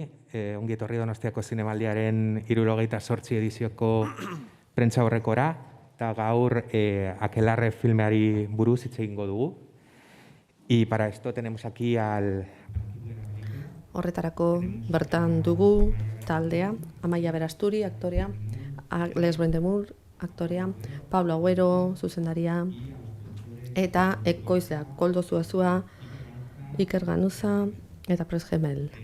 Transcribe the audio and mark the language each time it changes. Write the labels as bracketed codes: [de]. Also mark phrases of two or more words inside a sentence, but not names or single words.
[eu] ongi etorri Donostiako Zinemaldiaren 78 edizioko prentsa horrekora, eta gaur Akelarre filmeari buruz hitz egingo dugu. [es] Y para esto tenemos aquí al... [eu] Horretarako bertan dugu taldea, Amaia Berasturi, aktorea, Les Brendemur, aktorea, Pablo Agüero, zuzendaria, eta ekoizleak, Koldo Zuazua, Iker Ganuza eta Pres Gemel.